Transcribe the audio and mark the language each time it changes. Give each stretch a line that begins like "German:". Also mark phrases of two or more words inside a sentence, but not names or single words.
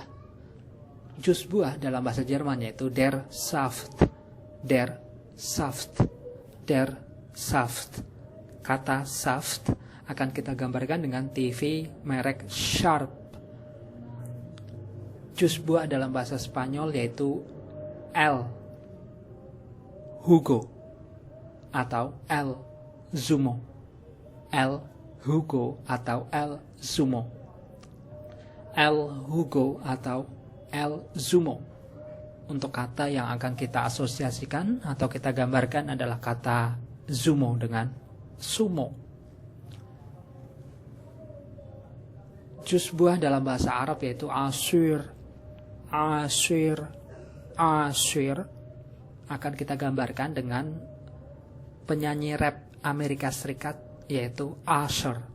Indonesian: Jus buah dalam bahasa Jerman yaitu
German: der Saft.
Indonesian: Kata Saft akan kita gambarkan dengan TV merek Sharp. Jus buah dalam bahasa Spanyol yaitu
Spanish: El Jugo
Indonesian: atau
Spanish: El Zumo. El Jugo atau El Zumo. El Jugo atau El Zumo.
Indonesian: Untuk kata yang akan kita asosiasikan atau kita gambarkan adalah kata zumo dengan sumo. Jus buah dalam bahasa Arab yaitu asir akan kita gambarkan dengan penyanyi rap Amerika Serikat yaitu Usher.